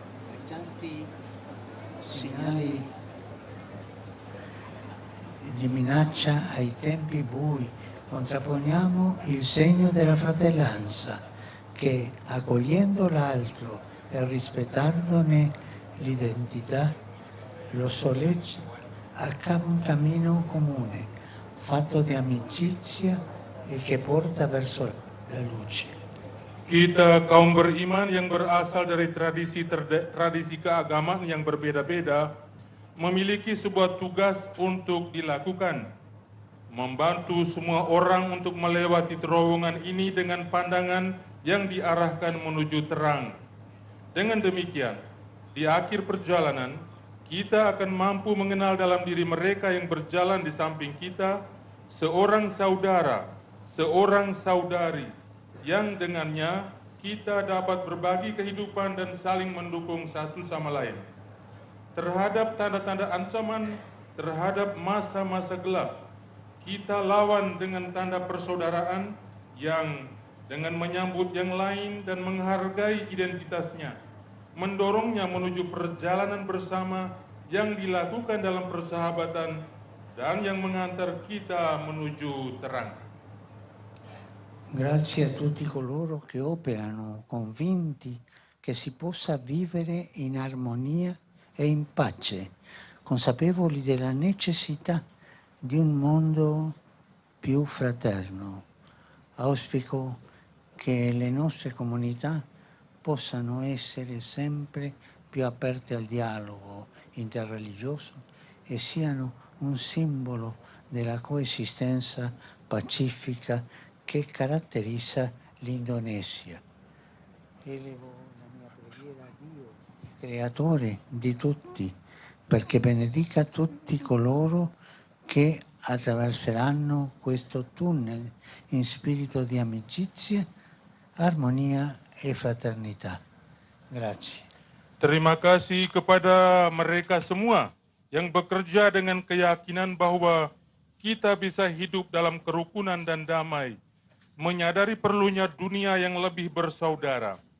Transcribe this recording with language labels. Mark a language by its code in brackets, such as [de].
[it] Ai tanti segnali di minaccia, ai tempi bui, contrapponiamo il segno della fratellanza che, accogliendo l'altro e rispettandone l'identità, lo sollecita a un cammino comune, fatto di amicizia e che porta verso la luce. [id] kita kaum beriman yang berasal dari tradisi keagamaan yang berbeda-beda memiliki sebuah tugas untuk dilakukan, membantu semua orang untuk melewati terowongan ini dengan pandangan yang diarahkan menuju terang. Dengan demikian, di akhir perjalanan, kita akan mampu mengenal dalam diri mereka yang berjalan di samping kita seorang saudara, seorang saudari yang dengannya kita dapat berbagi kehidupan dan saling mendukung satu sama lain. Terhadap tanda-tanda ancaman, terhadap masa-masa gelap, kita lawan dengan tanda persaudaraan yang dengan menyambut yang lain dan menghargai identitasnya, mendorongnya menuju perjalanan bersama yang dilakukan dalam persahabatan dan yang mengantar kita menuju terang. [it] Grazie a tutti coloro che operano convinti che si possa vivere in armonia e in pace, consapevoli della necessità di un mondo più fraterno. Auspico che le nostre comunità possano essere sempre più aperte al dialogo interreligioso e siano un simbolo della coesistenza pacifica che caratterizza l'Indonesia. Elevo la mia preghiera a Dio, creatore di tutti, perché benedica tutti coloro che attraverseranno questo tunnel in spirito di amicizia, armonia e fraternità. Grazie. [id] Terima kasih kepada mereka semua yang bekerja dengan keyakinan bahwa kita bisa hidup dalam kerukunan dan damai, menyadari perlunya dunia yang lebih bersaudara.